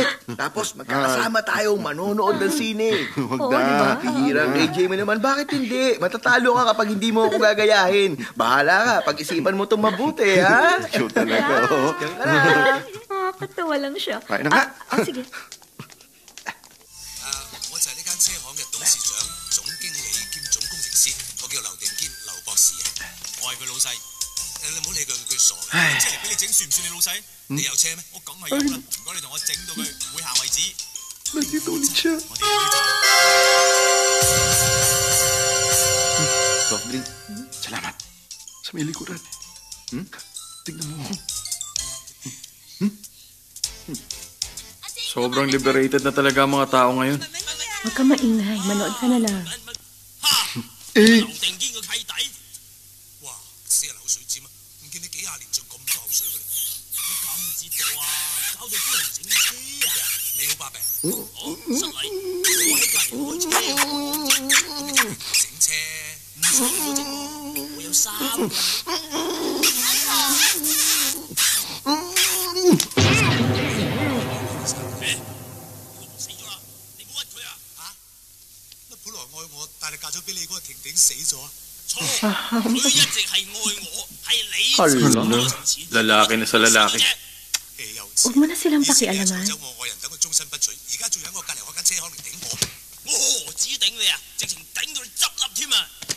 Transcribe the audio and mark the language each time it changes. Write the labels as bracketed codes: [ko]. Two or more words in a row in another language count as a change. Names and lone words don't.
[tl] Tapos magkakasama tayo manonood ng sine. Huwag Oo, na. diba? Hirang AJ mo naman, bakit hindi? Matatalo ka kapag hindi mo ako gagayahin. Bahala ka, pag-isipan mo itong mabuti, ha? Cute talaga, oh. Diyan ka na. Katawa lang siya. Tayo na nga. Sige. [yue] 我就係呢間車行嘅董事長、總經理兼總工程師，我叫劉定堅，劉博士啊，我係佢老細。你唔好理佢，佢傻嘅。車嚟俾你整，算唔算你老細？你有車咩？我梗係有啦。唔該，你同我整到佢會下為止。 [tl] Nandito ulit siya. [yue] 我哋要走。 [en] Soft drink. Salamat. [tl] Sa may likuran. Tignan mo. Sobrang liberated na talaga ang mga tao ngayon. Huwag ka maingay. Manood ka na lang. [yue] 劉定堅個契弟，哇！死人口水尖啊！唔見你幾廿年仲咁多口水嘅，乜咁唔知道啊？搞到幫人整車啊！你好，百病。好，失禮。我喺隔離開車，整車唔使我整，我有3個。死咗啦！你唔好屈佢啊！嚇！乜本來愛我，但係嫁咗俾你嗰個婷婷死咗啊？錯，佢一直係愛我，係你 [tl] Hala, lalaki na sa lalaki. Huwag mo na silang pakialaman. [yue] 走我愛人等佢終身不娶，而家仲喺我隔離開間車行嚟頂我，我何止頂你啊，直情頂到你執笠添啊！